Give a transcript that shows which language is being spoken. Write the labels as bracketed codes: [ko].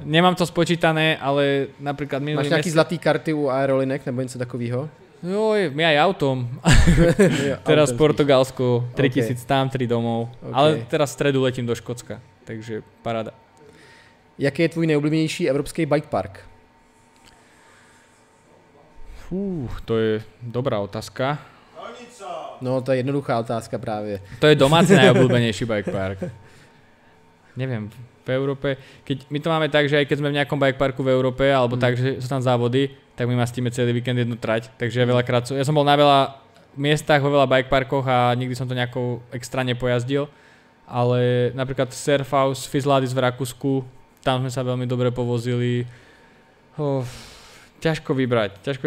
[sk] Nemám to spočítané, ale napríklad minulý [cs] Máš nejaký zlatý karty u aerolinek nebo něco takového? [sk] Joj, my aj autom. Teraz v Portugalsku, 3000 tam, 3 domov. Okay. Ale teraz v stredu letím do Škótska, takže paráda. [cs] Jaký je tvůj nejoblíbenější evropský bike park? To je dobrá otázka. No, to je jednoduchá otázka právě. [sk] To je domáci najobľúbenejší bike park. Neviem, v Európe, keď my to máme tak, že aj keď sme v nejakom bike parku v Európe, alebo tak, že sú tam závody, tak my mastíme celý víkend jednu trať, takže ja som bol na veľa miestach, vo veľa bike parkoch a nikdy som to nejako extra nepojazdil, ale napríklad Surfhouse, Fizladis v Rakúsku, tam sme sa veľmi dobre povozili. Ťažko vybrať.